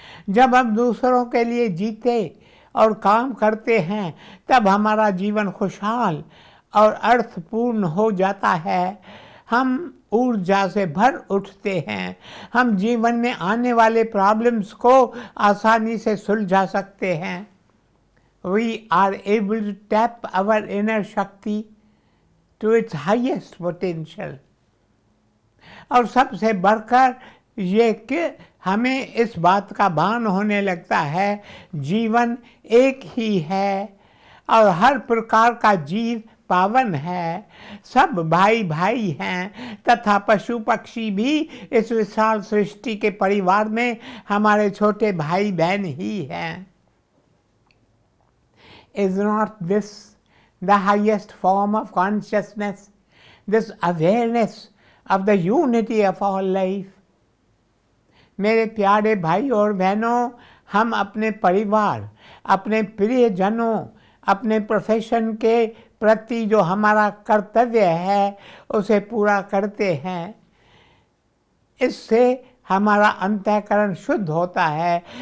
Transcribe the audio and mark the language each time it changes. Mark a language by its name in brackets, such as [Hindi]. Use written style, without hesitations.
[Hindi] जब हम दूसरों के लिए जीते और काम करते हैं तब हमारा जीवन खुशहाल और अर्थपूर्ण हो जाता है। हम ऊर्जा से भर उठते हैं। हम जीवन में आने वाले प्रॉब्लम्स को आसानी से सुलझा सकते हैं। [English] We are able to tap our inner shakti to its highest potential. [Hindi] और सबसे बढ़कर ये कि हमें इस बात का भान होने लगता है, जीवन एक ही है और हर प्रकार का जीव पावन है। सब भाई भाई हैं तथा पशु पक्षी भी इस विशाल सृष्टि के परिवार में हमारे छोटे भाई बहन ही हैं। [English] Is not this the highest form of consciousness, this awareness of the unity of all life? [Hindi] मेरे प्यारे भाई और बहनों, हम अपने परिवार, अपने प्रियजनों, अपने प्रोफेशन के प्रति जो हमारा कर्तव्य है उसे पूरा करते हैं। इससे हमारा अंतःकरण शुद्ध होता है।